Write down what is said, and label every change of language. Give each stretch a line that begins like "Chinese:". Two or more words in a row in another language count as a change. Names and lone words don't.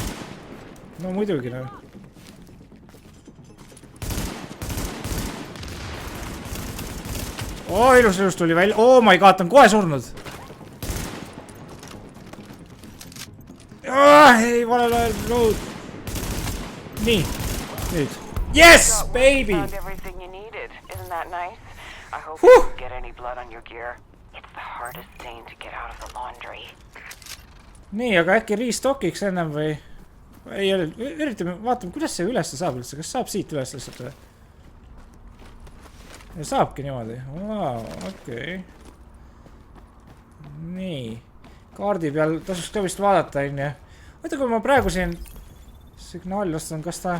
Estonian: No muidugi, noh. oo, ilus tuli välja.
English: Oh my god,
Estonian: ta on kohe surnud. Ei, valel ajal, load. Nii, nüüd.
English: Yes, baby! Found everything you needed. Isn't that nice? I hope you didn't get any blood on your gear. It's the hardest stain to get out of the laundry.
Estonian: Nii, aga äkki restockiks ennem või? Ei, üritame, vaatame, kuidas see üles saab üldse. Kas saab siit üles lihtsalt või? Ja saabki niimoodi. Wow, okei. Nii. Kaardi peal tasuks ka vist vaadata, on ju. Võtta, kui ma praegu siin signaali lastan, kas ta...